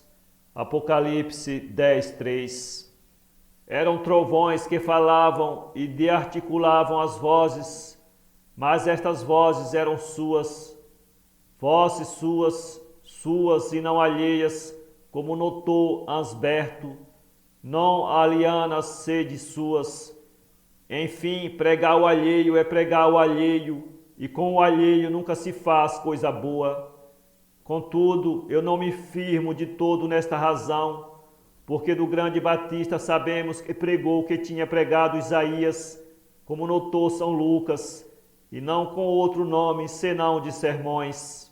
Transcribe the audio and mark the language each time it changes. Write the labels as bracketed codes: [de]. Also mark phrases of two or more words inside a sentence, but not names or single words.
[pt] Apocalipse 10, 3. Eram trovões que falavam e de-articulavam as vozes, mas estas vozes eram suas, vozes suas, suas e não alheias, como notou Ansberto, [la] non alienas sede suas. [pt] Enfim, pregar o alheio é pregar o alheio, e com o alheio nunca se faz coisa boa. Contudo, eu não me firmo de todo nesta razão, porque do grande Batista sabemos que pregou o que tinha pregado Isaías, como notou São Lucas, e não com outro nome senão de sermões.